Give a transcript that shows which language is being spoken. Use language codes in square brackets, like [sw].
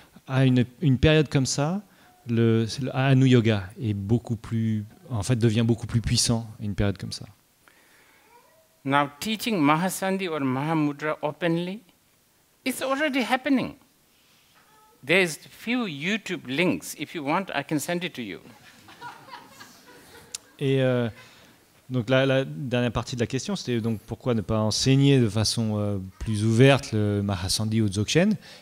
[fr] À une période comme ça, le Anu Yoga est devient beaucoup plus puissant à une période comme ça. [en] Now, teaching Mahasandhi or Mahamudra openly is already happening. There's few YouTube links. If you want, I can send it to you. [fr] Et donc la dernière partie de la question, c'était donc pourquoi ne pas enseigner de façon plus ouverte le Mahasandhi ou Dzogchen.